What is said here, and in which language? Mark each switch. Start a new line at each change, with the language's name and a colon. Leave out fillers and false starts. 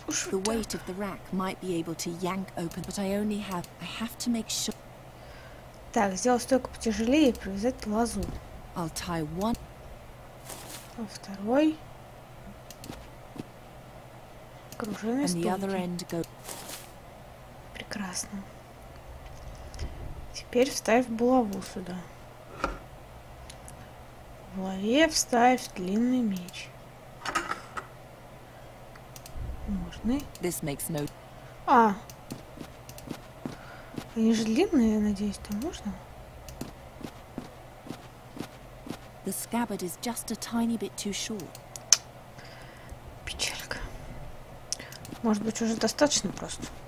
English: The weight of the rack might be able to yank open, but I have to make sure.
Russian: Так, сделать стойку потяжелее и привязать лозу.
English: I'll tie one.
Russian: А второй. К оружейной стойке. Прекрасно. Теперь вставь булаву сюда. В булаве вставь длинный меч. Можно. А. Они же длинные, я надеюсь, там можно?
English: The scabbard is just a tiny bit too short.
Russian: Печалька. Может быть, уже достаточно просто.